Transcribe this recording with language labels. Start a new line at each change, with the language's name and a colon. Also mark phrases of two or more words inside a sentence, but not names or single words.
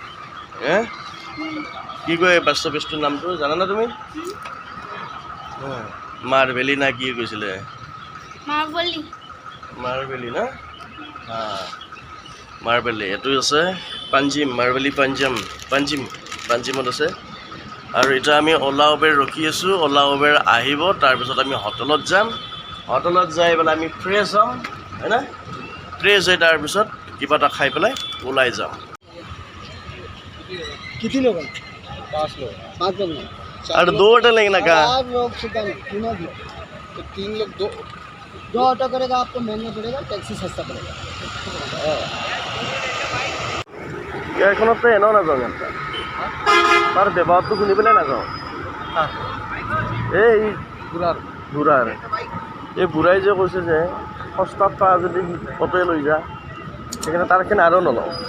Assamese: কি কয় বাস্তু পেজটোৰ নামটো জানানে তুমি মাৰ্ভেলি না কি কৈছিলে মাৰ্ভেলি না মাৰ্ভেলি এইটো আছে পাঞ্জিম মাৰ্ভেলি পাঞ্জিমত আছে আৰু এতিয়া আমি অ'লা উবেৰ ৰখি আছোঁ অ'লা উবেৰ আহিব তাৰপিছত আমি হোটেলত যাম হোটেলত যাই পেলাই আমি ফ্ৰেছ হ'ম হয়নে ফ্ৰেছ হৈ তাৰপিছত কিবা এটা খাই পেলাই ওলাই যাম
Hindi: किती लोग हैं 5 लोग 5 लोग नहीं और 2 होटल लेंगे ना का 4 लोग से तीनों भी तो 3 लोग दो ऑटो करेगा आपको महंगा पड़ेगा टैक्सी सस्ता पड़ेगा
Assamese: এখনতো এনেও নাযাওঁ তাৰ ব্যৱহাৰটো শুনি পেলাই নাযাওঁ এই বুঢ়াৰ এই বুঢ়াই যে কৈছে যে সস্তাত পা যদি অটোৱে লৈ যা সেইকাৰণে তাৰখিনি আৰু নলওঁ